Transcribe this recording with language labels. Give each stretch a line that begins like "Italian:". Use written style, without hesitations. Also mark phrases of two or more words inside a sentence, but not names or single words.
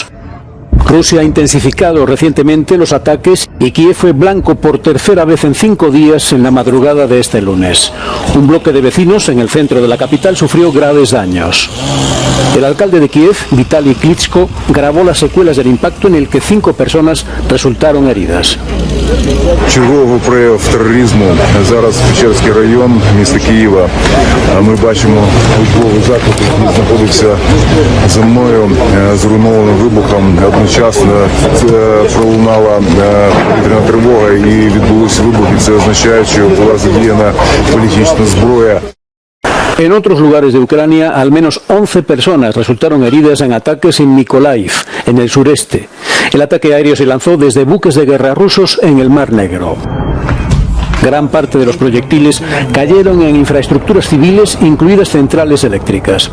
Spanish: Rusia ha intensificado recientemente los ataques y Kiev fue blanco por tercera vez en 5 días en la madrugada de este lunes. Un bloque de vecinos en el centro de la capital sufrió graves daños. El alcalde de Kiev, Vitaly Klitschko, grabó las secuelas del impacto en el que 5 personas resultaron heridas.
Ukrainian: Черговий прояв тероризму зараз Печерський район міста Києва. Ми бачимо учбовий заклад, який знаходився за мною, зруйнований вибухом. Одночасно пролунала повітряна тривога і відбулися вибухи. Це означає, що була задіяна політична зброя.
Spanish: En otros lugares de Ucrania, al menos 11 personas resultaron heridas en ataques en Mykolaiv, en el sureste. El ataque aéreo se lanzó desde buques de guerra rusos en el Mar Negro. Gran parte de los proyectiles cayeron en infraestructuras civiles, incluidas centrales eléctricas.